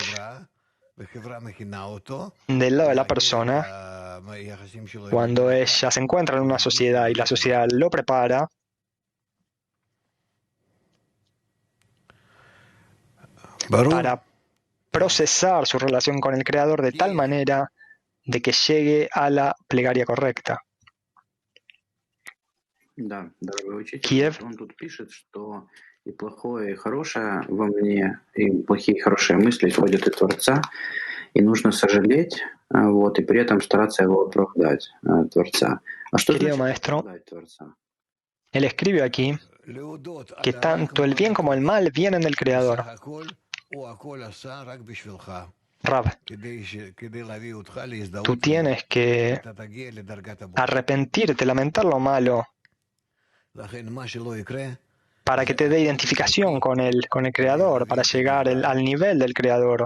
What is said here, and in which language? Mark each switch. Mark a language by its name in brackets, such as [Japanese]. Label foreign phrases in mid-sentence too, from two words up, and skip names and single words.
[Spanish] Del lado de la persona, cuando ella se encuentra en una sociedad y la sociedad lo prepara para procesar su relación con el Creador de tal manera de que llegue a la plegaria correcta. Kiev. [Russian] И плохое, и хорошее во мне, и плохие, и хорошие мысли исходят из Творца, и нужно сожалеть, вот, и при этом стараться его оправдать, Творца. А что [Spanish] Querido [Russian] значит [Spanish] maestro, [Russian] оправдать Творца? [Spanish] él escribe aquí que tanto el bien como el mal vienen del Creador. Rab, tú tienes que arrepentirte, lamentar lo malo, para que te dé identificación con el Creador, para llegar al nivel del Creador.